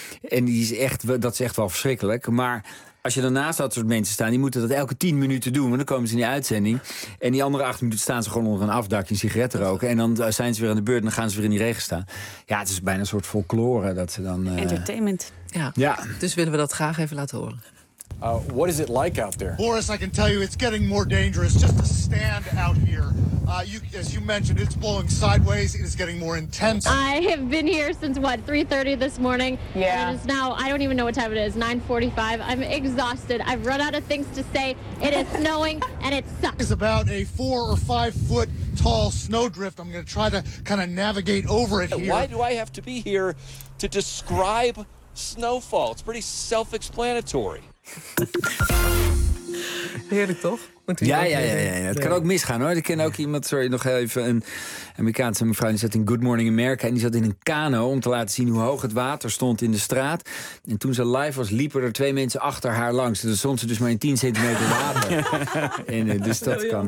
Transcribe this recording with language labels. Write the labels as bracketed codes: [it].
[nl] En dat is echt wel verschrikkelijk. Maar als je daarnaast dat soort mensen staan, die moeten dat elke 10 minuten doen. Want dan komen ze in die uitzending. En die andere 8 minuten staan ze gewoon onder een afdakje een sigaret te roken. En dan zijn ze weer aan de beurt en dan gaan ze weer in die regen staan. Ja, het is bijna een soort folklore dat ze dan... Entertainment. Ja, dus willen we dat graag even laten horen. [en] What is it like out there? Boris, I can tell you it's getting more dangerous just to stand out here. As you mentioned, it's blowing sideways. It is getting more intense. I have been here since, 3:30 this morning? Yeah. And it is now, I don't even know what time it is, 9:45. I'm exhausted. I've run out of things to say. It is snowing and it sucks. It's about a 4 or 5 foot tall snowdrift. I'm going to try to kind of navigate over it here. Why do I have to be here to describe snowfall? It's pretty self-explanatory. [nl] Heerlijk toch? Ja. Het kan ook misgaan hoor. Ik ken ook iemand, sorry, nog even een Amerikaanse mevrouw. Die zat in Good Morning America en die zat in een kano om te laten zien hoe hoog het water stond in de straat. En toen ze live was, liepen er 2 mensen achter haar langs. En dan stond ze dus maar in 10 centimeter water. Dus dat kan.